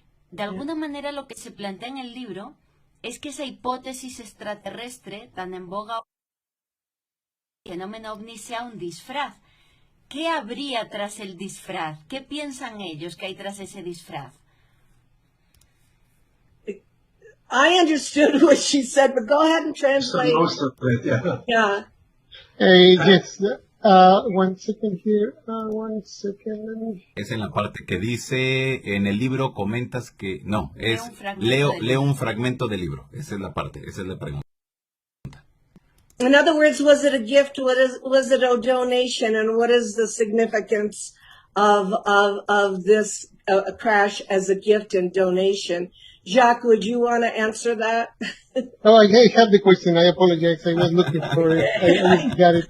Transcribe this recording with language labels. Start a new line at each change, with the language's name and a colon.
Spanish: De alguna manera lo que se plantea en el libro es que esa hipótesis extraterrestre tan en boga, el fenómeno ovni, sea un disfraz. ¿Qué habría tras el disfraz? ¿Qué piensan ellos que hay tras ese disfraz?
English: I understood what she said, but go ahead and translate. Most of it, yeah. Yeah. Yes, one second here, one second.
Spanish: Es en la parte que dice, en el libro comentas que, no, es, leo un fragmento del libro. Esa es la parte, esa es la pregunta.
English: In other words, was it a gift? Was it a donation? And what is the significance of this crash as a gift and donation? Jacques, would you want to answer that? Oh, I have the question. I apologize. I was looking for it. I got it.